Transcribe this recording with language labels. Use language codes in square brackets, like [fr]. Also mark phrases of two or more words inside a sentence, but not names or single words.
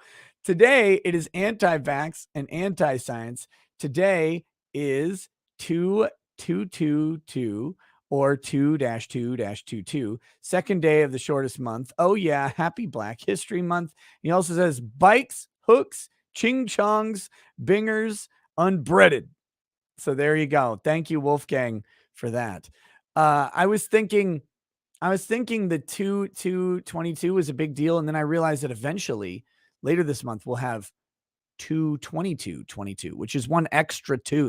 [en] Today it is anti-vax and anti-science. Today is 2222 or 2-2-22, second day of the shortest month. Oh yeah, happy Black History Month. He also says bikes, hooks, ching chongs, bingers, unbreaded. So there you go. Thank you, Wolfgang, for that. I was thinking the 2222 was a big deal, and then I realized that eventually, later this month, we'll have 22222, which is one extra two.